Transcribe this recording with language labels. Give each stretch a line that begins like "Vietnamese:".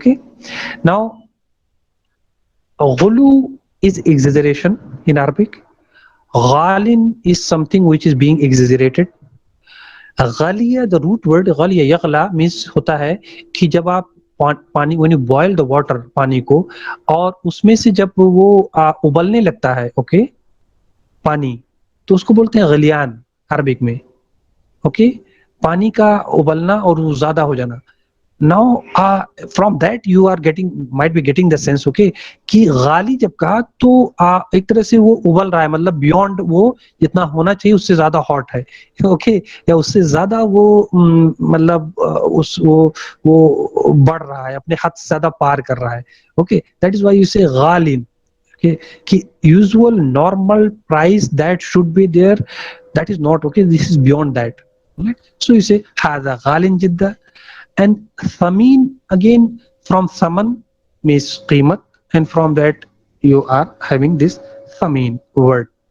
English: Okay, now ghulu is exaggeration in Arabic. Ghalin is something which is being exaggerated.
Urdu: غالیہ, the root word غالیہ یغلا means ہوتا ہے کہ جب آپ پانی,
English: when you boil the water,
Urdu: پانی کو, اور اس میں سے جب وہ ابلنے لگتا ہے, اوکے, پانی, تو اس کو بولتے ہیں غلیان عربک میں. اوکے, پانی کا ابلنا اور وہ زیادہ ہو جانا.
English: Now from that you are might be getting the sense,
Urdu: okay, کہ غالی جب کہا تو ایک طرح سے وہ ابل رہا ہے, مطلب بیونڈ وہ جتنا ہونا چاہیے اس سے زیادہ ہاٹ ہے, اوکے, یا اس سے زیادہ وہ مطلب وہ بڑھ رہا ہے, اپنے حد سے زیادہ پار کر رہا ہے.
English: Okay, that is why you say غالین. Okay, کہ usual normal price that should be there, that is not, okay, this is beyond that. Right? So you say
Arabic: هذا غال جدا.
English: And samin, again from saman means qimat, and from that you are having this samin word.